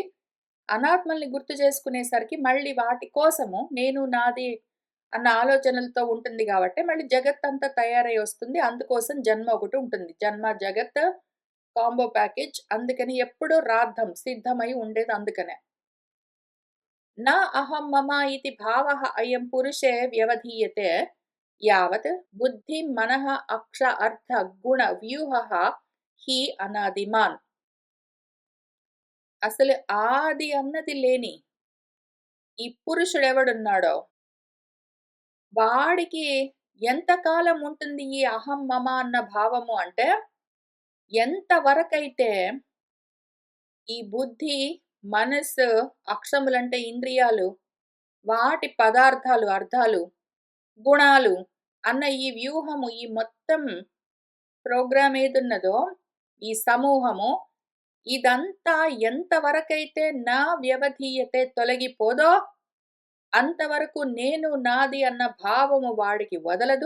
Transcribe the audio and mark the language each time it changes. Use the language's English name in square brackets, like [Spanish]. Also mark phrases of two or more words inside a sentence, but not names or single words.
[Telugu] అనాత్మల్ని గుర్తు చేసుకునేసరికి మళ్ళీ వాటి కోసము నేను, నాది అన్న ఆలోచనలతో ఉంటుంది గాబట్టి, మళ్ళీ జగత్తంతా తయారై వస్తుంది. అందుకోసం జన్మ ఒకటుంటుంది. జన్మ, జగత్ [English] combo package. [Telugu] అందుకని ఎప్పుడూ రాద్దం సిద్ధమై ఉండేది అందుకనే. [Sanskrit] न अहं मम इति भावः अयं पुरुषे व्यवधीयते यावत् बुद्धिं मनः अक्ष अर्थ गुण వ్యూహः హి అనాదిమాన్. [Telugu] అసలు ఆది అన్నది లేని ఈ పురుషుడెవడున్నాడో వాడికి ఎంత కాలం ఉంటుంది ఈ అహం మమ అన్న భావము అంటే, ఎంత వరకైతే ఈ బుద్ధి, మనస్సు, అక్షములంటే ఇంద్రియాలు, వాటి పదార్థాలు, అర్థాలు, గుణాలు అన్న ఈ వ్యూహము, ఈ మొత్తం ప్రోగ్రామ్ ఏదున్నదో, ఈ సమూహము, ఇదంతా ఎంతవరకైతే నా వ్యవధీయతే తొలగిపోదో, అంతవరకు నేను, నాది అన్న భావము వాడికి వదలదు.